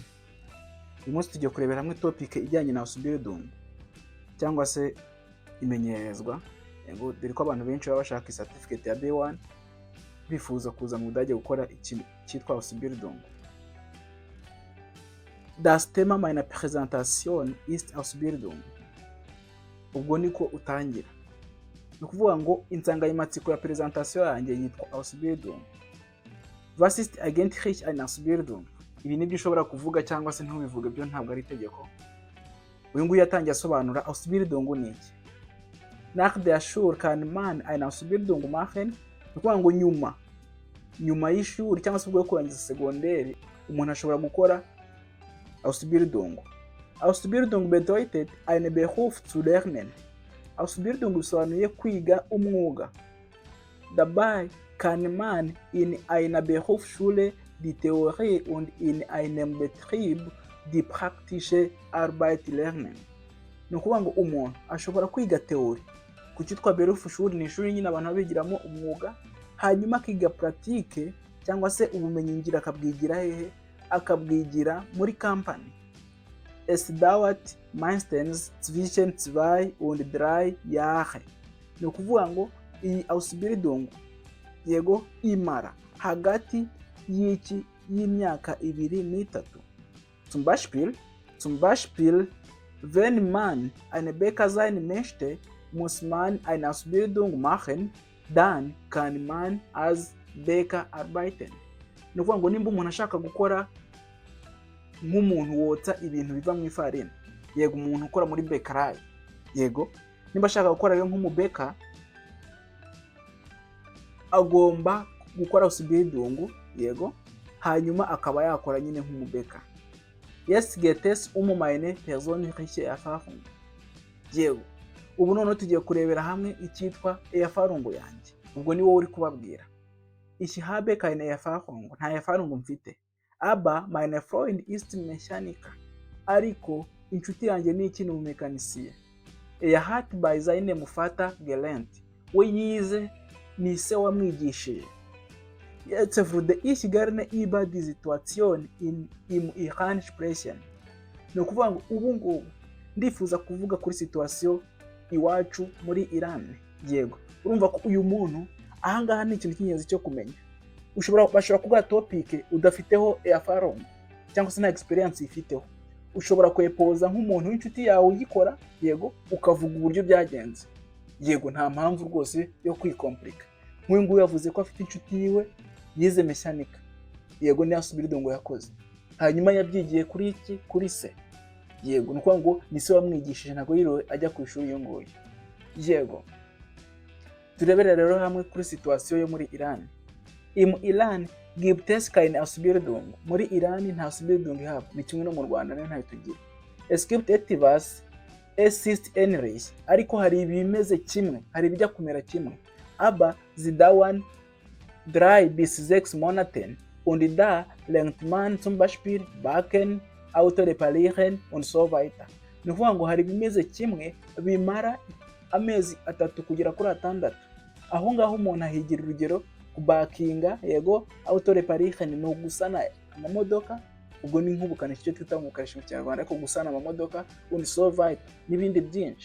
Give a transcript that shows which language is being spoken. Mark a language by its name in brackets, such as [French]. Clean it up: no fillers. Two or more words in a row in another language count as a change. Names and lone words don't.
[Kinyarwanda] Uyu munsi tugiye kurebera hamwe topic ijyanye na Ausbildung cyangwa se imenyerezwa, yego dore ko abantu benshi baba bashaka certificate ya B1 bifuza kuza mu Budage gukora ikintu cyitwa Ausbildung. [German] Das Thema meiner Präsentation ist Ausbildung. [Kinyarwanda] Ubwo niko utangira. Ni ukuvuga ngo insanganyamatsiko ya presentation yanjye yitwa Ausbildung. [German] Was ist eigentlich eine Ausbildung? [Kinyarwanda] Ibi nibyo ushobora kuvuga cyangwa se ntubivuge, byo ntabwo ari itegeko. Uyu nguyu yatangiye asobanura Ausbildung ni iki. [German] Nach der Schule kann man eine Ausbildung machen. [Kinyarwanda] Ni ukuvuga ngo nyuma y'ishuri cyangwa se ubwo kurangiza segonderi umuntu ashobora gukora Ausbildung. [German] Ausbildung bedeutet einen Beruf zu lernen. [Kinyarwanda] Ausbildung bisobanuye kwiga umwuga. [German] Dabei kann man in einer Berufsschule die Theorie und in einem Betrieb die praktische Arbeit lernen. [Kinyarwanda] Ni ukuvuga ngo umuntu ashobora kwiga teori ku cyitwa Berufsschule, ni ishuri nyine abantu babigiramo umwuga, hanyuma akiga pratique cyangwa se ubumenyi ngiro akabwigira hehe, akabwigira muri company. [German] Es dauert meistens zwischen 2 und 3 Jahre. [Kinyarwanda] Ni ukuvuga ngo iyi Ausbildung yego imara hagati y'imyaka 2 n'3. [German] Zum Beispiel wenn man eine Bäcker sein möchte, muss man eine Ausbildung machen, dann kann man als Bäcker arbeiten. [Kinyarwanda] Ni ukuvuga ngo nimba umuntu ashaka gukora nk'umuntu wotsa ibintu biva mu ifarini, yego umuntu ukora muri bakery, yego nimba ashaka gukora rero nk'umubeka agomba gukora Ausbildung, yego hanyuma akaba yakora nyine nk'umubeka. [German] Jetzt geht es meine persönliche Erfahrung. [Kinyarwanda] Yego ubu none tugiye kurebera hamwe icyitwa Erfahrung yanjye. Ubwo ni wowe uri kubabwira. [German] Ich habe keine Erfahrung, [Kinyarwanda] nta Erfahrung mfite. [German] Aber meine Freund ist Mechaniker. [Kinyarwanda] Ariko inshuti yanjye ni ikintu mu mekanisiye. [German] Hat bei seinem Vater gelernt. [Kinyarwanda] We yize ni se wamwigishije. [German] Jetzt würde ich gerne über die Situation im Iran sprechen. [Kinyarwanda] Ni ukuvuga ngo ubu ngubu ndifuza kuvuga kuri situation iwacu muri Iran. Yego urumva ko uyu muntu ahangaha ni ikintu cy'ingenzi cyo kumenya. Bashobora kuguha topic udafiteho Erfahrung cyangwa se nta experience ifiteho. Ushobora kwepoza nk'umuntu w'inshuti yawe uyikora, yego ukavuga uburyo byagenze. Yego nta mpamvu rwose yo kwikomplika. Nk'uyu nguyu yavuze ko afite inshuti yiwe yize mechanica, yego ni Ausbildung yakoze, hanyuma yabyigiye kuri se. Yego ni ukuvuga ngo ni se wamwigishije, ntabwo yiriwe ajya ku ishuri yo nguyu. Yego turebere rero hamwe kuri situation yo muri Iran. [German] Im Iran gibt es keine Ausbildung. [Kinyarwanda] Muri Iran nta Ausbildung ihaba, ni kimwe no mu Rwanda ntayo tugira. [German] Es gibt etwas, es ist ähnlich, [Kinyarwanda] ariko hari ibimeze kimwe, hari ibijya kumera kimwe. [German] Aber sie dauern 3 bis 6 Monate und da lernt man zum Beispiel backen, Auto reparieren und so weiter. [Kinyarwanda] Ni ukuvuga ngo hari ibimeze kimwe bimara amezi 3 kugera kuri 6. Aho ngaho umuntu ahigira urugero kubakinga, yego [German] Auto reparieren [Kinyarwanda] no gusana amamodoka, ubwo ni nk'ubukanishi cyo twita mu karishi mu Kinyarwanda, ariko gusana amamodoka [German] und so weiter [Kinyarwanda] n'ibindi byinshi.